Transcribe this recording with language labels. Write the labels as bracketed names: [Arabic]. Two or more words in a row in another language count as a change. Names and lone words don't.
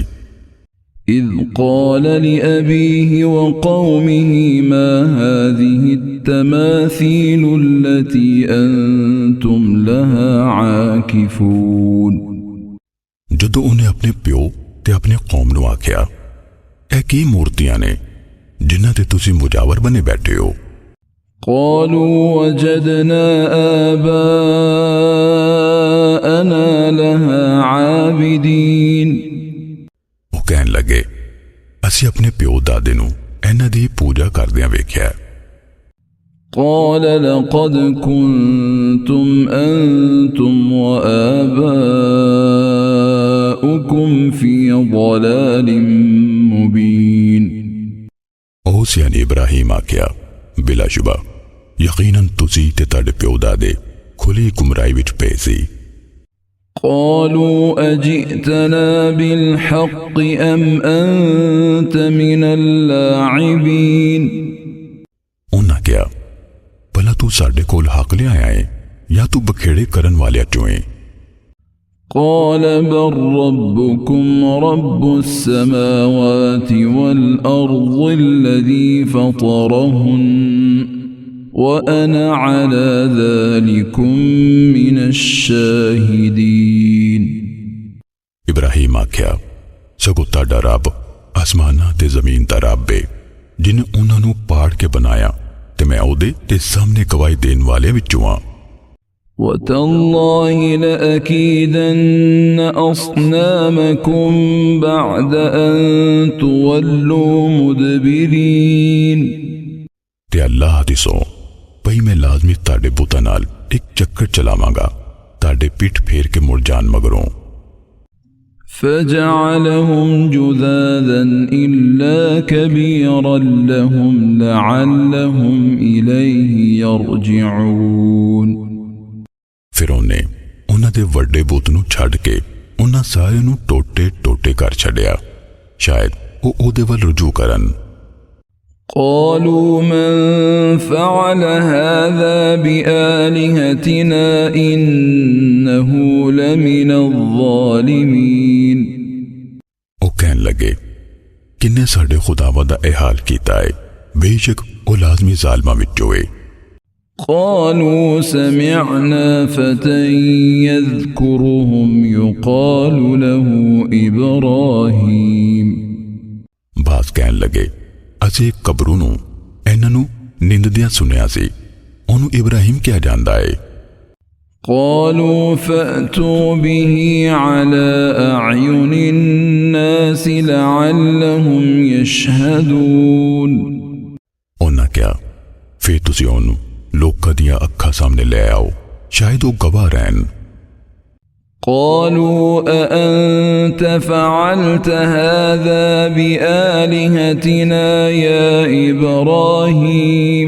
[Arabic] إذ قال لأبيه وقومه ما هذه التماثيل التي أنتم لها عاكفون। [Punjabi] جدوں انہیں اپنے پیو تے اپنے قوم نوں آکھیا اے کی مورتیاں نے جنہاں تے تسی مجاور بنے بیٹھے ہو. [Arabic] قالوا وجدنا آباءنا لها عابدين। [Punjabi] او کہن لگے اسی اپنے پیو دادے نوں انہاں دی پوجا کردیاں ویکھیا. [Arabic] قال لقد كنتم أنتم وآباؤكم في ضلال مبين। [Punjabi] اوس یعنی ابراہیم آکھیا بلاشبہ یقیناً تسی تے تہاڈے پیو دادے کھلی گمراہی وچ پے سی. [Arabic] قالوا أجئتنا بالحق أم أنت من اللاعبين। [Punjabi] انہاں کیا بھلا تو ساڈے کول حق لے آیا ہے یا تو بکھیڑے کرن والے چوں ہے. [Arabic] قال بل ربكم رب السماوات والأرض الذي فطرهن وأنا على ذلكم من الشاهدين। [Punjabi] ابراہیم آکھیا سگوں تاڑا رب اسماناں تے زمین دا رب ہے جنہیں انہاں نوں پاڑ کے بنایا تے میں اودے تے سامنے گواہی دین والے وچوں ہاں. [Arabic] وتالله لأكيدن أصنامكم بعد أن تولوا مدبرين। [Punjabi] تے اللہ دی سوں بھئی میں لازمی تاڑے بتاں نال ایک چکر چلاواں گا تاڑے پٹھ پھیر کے مڑ جان مگروں. [Arabic] فجعلهم جذاذا إلا كبيرا لهم لعلهم إليه يرجعون। [Punjabi] فیر انہیں انہاں دے وڈے بت نوں چھڈ کے انہاں سارے نوں ٹوٹے ٹوٹے کر چھڈیا شاید او اودے ول رجوع کرن. [Arabic] قالوا من فعل هذا بآلهتنا إنه لمن الظالمين। [Punjabi] او کہن لگے کنے ساڈے خداواں دا اے حال کیتا ہے، بیشک او لازمی ظالماں وچوں ہے. [Arabic] قالوا سمعنا فتى يذكرهم يقال له إبراهيم। [Punjabi] باس کہن لگے اسی کبرو نوں انہاں نوں ننددیاں سنیا سی، اونوں ابراہیم کیا جاندا ہے. [Arabic] قالوا فأتوا به على أعين الناس لعلهم يشهدون। [Punjabi] انہاں کیا فیر تسی اونوں لوکاں دیاں اکھاں سامنے لے آؤ، شاید او گواہ رہن. [Arabic] قالوا أأنت فعلت هذا بآلهتنا يا إبراهيم।